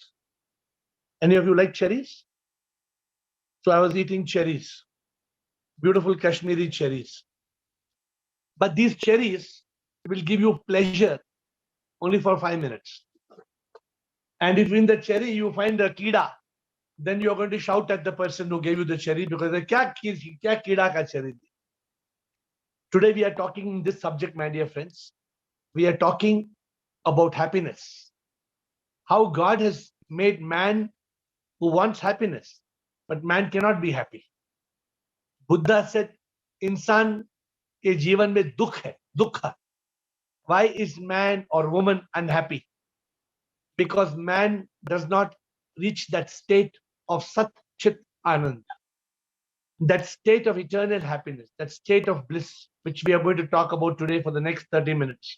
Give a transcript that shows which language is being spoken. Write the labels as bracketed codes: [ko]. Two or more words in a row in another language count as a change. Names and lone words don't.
[en] Any of you like cherries? So I was eating cherries, beautiful Kashmiri cherries. But these cherries will give you pleasure only for 5 minutes. And if in the cherry you find a kida, then you're going to shout at the person who gave you the cherry because [hi] क्या कीड़ा का [en] cherry. Today we are talking in this subject, my dear friends. We are talking about happiness. How God has made man who wants happiness, but man cannot be happy. Buddha said, [hi] "इंसान के जीवन में दुख है, दुखा." [en] Why is man or woman unhappy? Because man does not reach that state of SatChitAnanda, that state of eternal happiness, that state of bliss, which we are going to talk about today for the next 30 minutes.